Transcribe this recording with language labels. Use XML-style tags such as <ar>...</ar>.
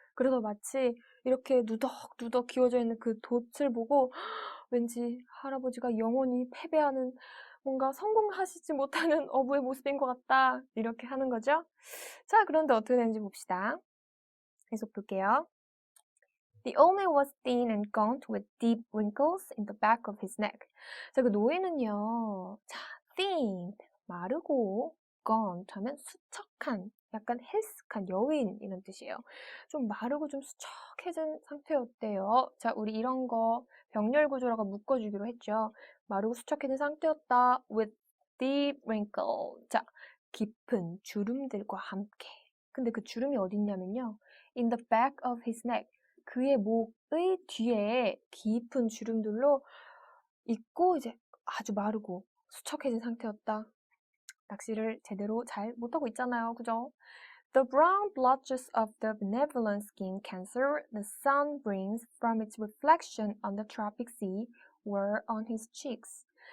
<ko>그래서 마치 이렇게 누덕누덕 기워져 있는 그 돛을 보고 왠지 할아버지가 영원히 패배하는 뭔가 성공하시지 못하는 어부의 모습인 것 같다. 이렇게 하는 거죠. 자, 그런데 어떻게 되는지 봅시다. 계속 볼게요.</ko> <en>The old man was thin and gaunt with deep wrinkles in the back of his neck.</en> <ko>자, 그 노인은요. 자, thin, 마르고 gaunt 하면 수척한, 약간 헬스한 여인 이런 뜻이에요. 좀 마르고 좀 수척해진 상태였대요. 자, 우리 이런 거 병렬 구조라고 묶어주기로 했죠. 마르고 수척해진 상태였다.</ko> <en>with deep wrinkle.</en> <ko>자, 깊은 주름들과 함께. 근데 그 주름이 어딨냐면요.</ko> <en>in the back of his neck.</en> <ko>그의 목의 뒤에 깊은 주름들로 있고 이제 아주 마르고 수척해진 상태였다. 낚시를 제대로 잘 못하고 있잖아요. 그죠?</ko> <en>The brown blotches of the benevolent skin cancer the sun brings from its reflection on the tropic sea were on his cheeks.</en>